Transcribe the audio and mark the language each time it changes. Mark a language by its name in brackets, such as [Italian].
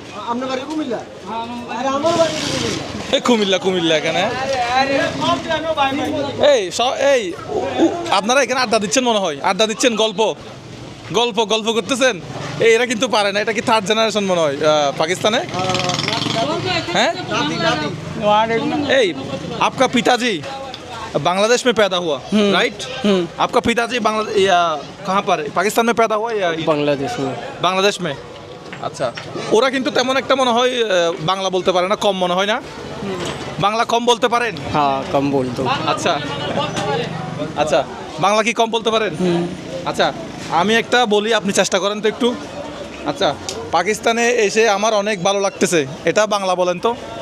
[Bangla] আপনার বাড়ি কুমিল্লা? আরে আমার বাড়ি কুমিল্লা। এই কুমিল্লা এখানে। এই আপনারা এখানে আড্ডা দিচ্ছেন মনে হয়, আড্ডা দিচ্ছেন, গল্প করতেছেন। এই এরা কিন্তু পারে না, এটা কি 3rd জেনারেশন মনে হয় পাকিস্তানে? [Hindi] हैं? ए आपका पिताजी बांग्लादेश में पैदा हुआ, राइट? आपका पिताजी कहाँ पर पाकिस्तान में पैदा हुआ या बांग्लादेश में? [Bangla] আচ্ছা ওরা কিন্তু তেমন একটা মনে হয় বাংলা বলতে পারে না, কম মনে হয় না? বাংলা কম বলতে পারেন? [Hindi] हाँ कम बोल दो। [Bangla] আচ্ছা আচ্ছা বাংলা কি কম বলতে পারেন? আচ্ছা আমি একটা বলি, আপনি চেষ্টা করেন তো একটু। আচ্ছা পাকিস্তানে এসে আমার অনেক ভালো লাগতেছে, এটা বাংলা বলেন তো।